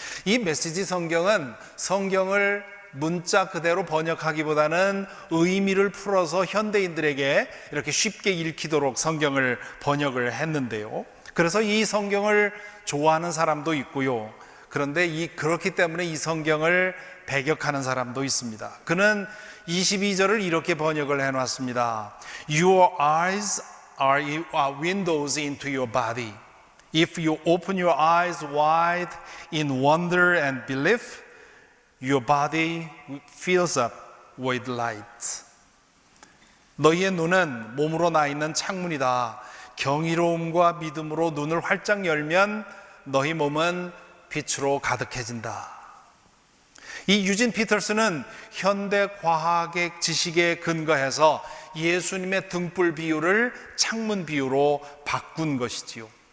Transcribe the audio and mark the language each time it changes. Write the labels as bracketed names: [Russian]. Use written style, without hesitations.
[Korean] 이 메시지 성경은 성경을 문자 그대로 번역하기보다는 의미를 풀어서 현대인들에게 이렇게 쉽게 읽히도록 성경을 번역을 했는데요. 그래서 이 성경을 좋아하는 사람도 있고요. 그런데 그렇기 때문에 이 성경을 배격하는 사람도 있습니다. 그는 22절을 이렇게 번역을 해놨습니다. [English] Your eyes are windows into your body. If you open your eyes wide in wonder and belief, your body fills up with light. [Korean] 너희의 눈은 몸으로 나 있는 창문이다. 경이로움과 믿음으로 눈을 활짝 열면 너희 몸은 빛으로 가득해진다. 이 유진 피터슨은 현대 과학의 지식에 근거해서 예수님의 등불 비유를 창문 비유로 바꾼 것이지요.